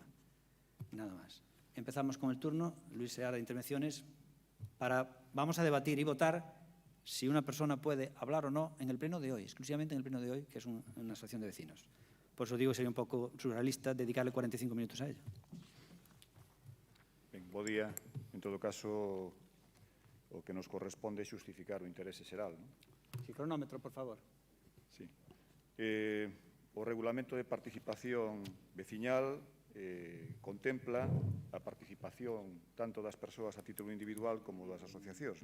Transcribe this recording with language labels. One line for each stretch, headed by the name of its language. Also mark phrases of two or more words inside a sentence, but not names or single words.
Spanish: Nada más. Empezamos con el turno. Luis Seara de Intervenciones. Vamos a debatir y votar si una persona puede hablar o no en el pleno de hoy, exclusivamente en el pleno de hoy, que es una asociación de vecinos. Por eso digo que sería un pouco surrealista dedicarle 45 minutos a ello.
Galician: Ben, bo día. En todo caso, o que nos corresponde é xustificar o interese xeral. Non? Si, cronómetro, por favor. Sí. O Regulamento de Participación Veciñal contempla a participación tanto das persoas a título individual como das asociacións.